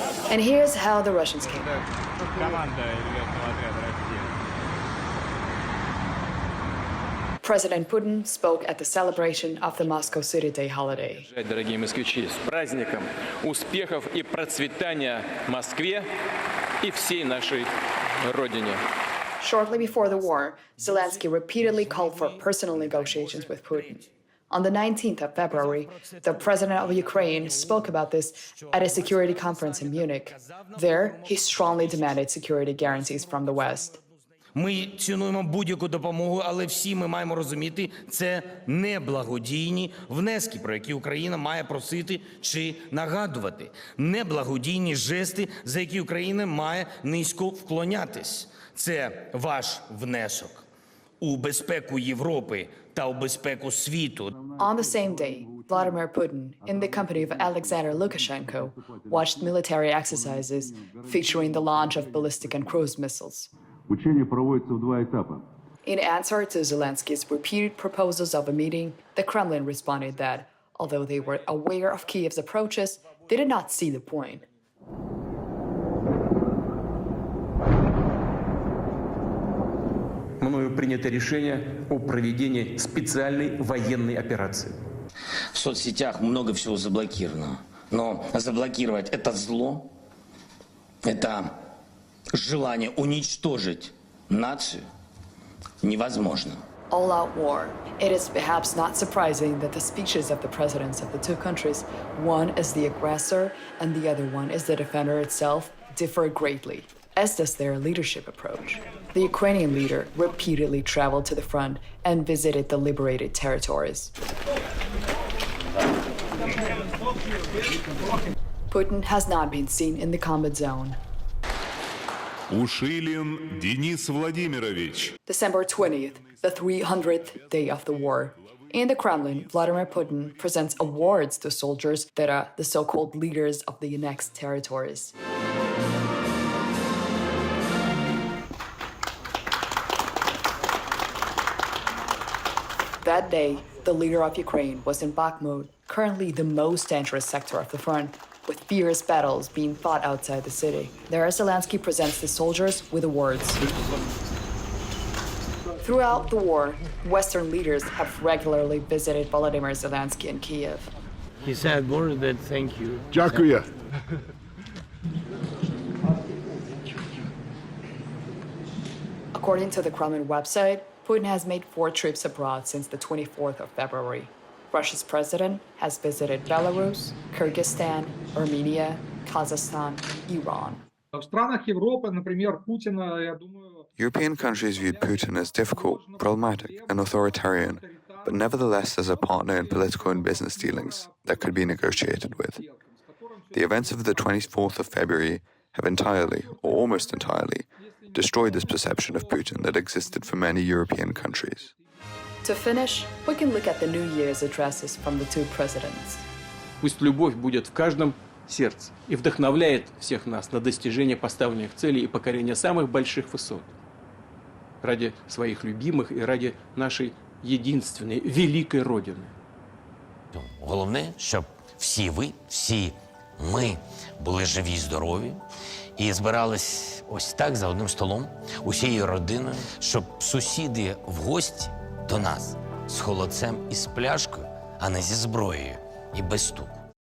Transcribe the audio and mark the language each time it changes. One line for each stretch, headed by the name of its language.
English: And here's how the Russians came out. President Putin spoke at the celebration of the Moscow City Day holiday.
Russian: Дорогие москвичи, с праздником, успехов и процветания Москве и всей нашей Родине.
English: Shortly before the war, Zelensky repeatedly called for personal negotiations with Putin. On the 19th of February, the president of Ukraine spoke about this at a security conference in Munich. There, he strongly demanded security guarantees from the West.
Ukrainian: Ми цінуємо будь-яку допомогу, але всі ми маємо розуміти, це не благодійні внески, про які Україна має просити чи нагадувати. Не благодійні жести, за які Україна має низько вклонятись. Це ваш внесок у безпеку Європи та у безпеку світу.
English: On the same day, Vladimir Putin, in the company of Alexander Lukashenko, watched military exercises featuring the launch of ballistic and cruise missiles.
Russian: Учения проводятся в 2 этапа.
English: In answer to Zelensky's repeated proposals of a meeting, the Kremlin responded that, although they were aware of Kiev's approaches, they did not see the point.
Russian: Мною принято решение о проведении специальной военной операции. В соцсетях много всего заблокировано, но заблокировать это зло, это Желание уничтожить нацию невозможно.
English: All-out war. It is perhaps not surprising that the speeches of the presidents of the two countries, one is the aggressor and the other one is the defender itself, differ greatly, as does their leadership approach. The Ukrainian leader repeatedly traveled to the front and visited the liberated territories. Putin has not been seen in the combat zone.
Russian: Ушилин Денис Владимирович.
English: December 20th, the 300th day of the war. In the Kremlin, Vladimir Putin presents awards to soldiers that are the so-called leaders of the annexed territories. That day, the leader of Ukraine was in Bakhmut, currently the most dangerous sector of the front, with fierce battles being fought outside the city. There, Zelensky presents the soldiers with awards. Throughout the war, Western leaders have regularly visited Volodymyr Zelensky in Kiev. He said more than thank you.
Ukrainian: Дякую.
English: According to the Kremlin website, Putin has made 4 trips abroad since the 24th of February. Russia's president has visited Belarus, Kyrgyzstan, Armenia, Kazakhstan, Iran.
Russian: В странах Европы, например, Путина, я думаю...
English: European countries viewed Putin as difficult, problematic, and authoritarian, but nevertheless as a partner in political and business dealings that could be negotiated with. The events of the 24th of February have entirely, or almost entirely, destroyed this perception of Putin that existed for many European countries. To finish, we can look at the New Year's addresses from the two presidents.
Russian: Пусть любовь будет в каждом сердце и вдохновляет всех нас на достижение поставленных целей и покорение самых больших высот ради своих любимых и ради нашей единственной, великой Родины.
Ukrainian: Головне, щоб всі ви, всі ми були живі й здорові і збирались ось так за одним столом, усією родиною, щоб сусіди в гості до нас з холодцем і з пляшкою, а не зі зброєю і без стуку.